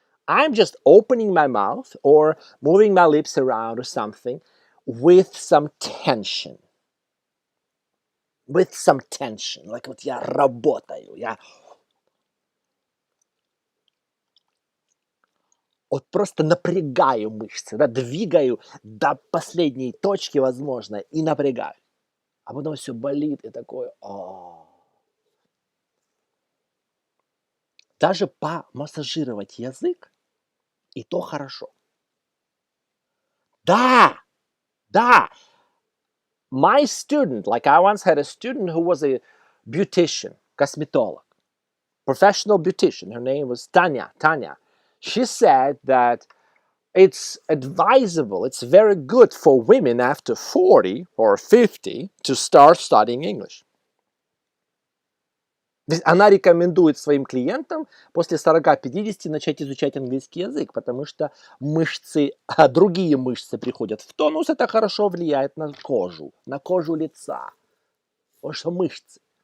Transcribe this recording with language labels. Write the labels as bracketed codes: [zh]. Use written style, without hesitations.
[en] I'm just opening my mouth or moving my lips around or something with some tension. With some tension. [ru] Like вот я работаю, я вот просто напрягаю мышцы, да, двигаю до последней точки, возможно, и напрягаю. А потом все болит и такое. Даже помассажировать язык, и то хорошо. Да, да. [en] My student, like I once had a student who was a beautician, косметолог, professional beautician. Her name was Tanya. She said that it's advisable, it's very good for women after 40 or 50 to start studying English. [ru] Она рекомендует своим клиентам после 40-50 начать изучать английский язык, потому что мышцы, другие мышцы приходят в тонус, это хорошо влияет на кожу лица. Потому что мышцы.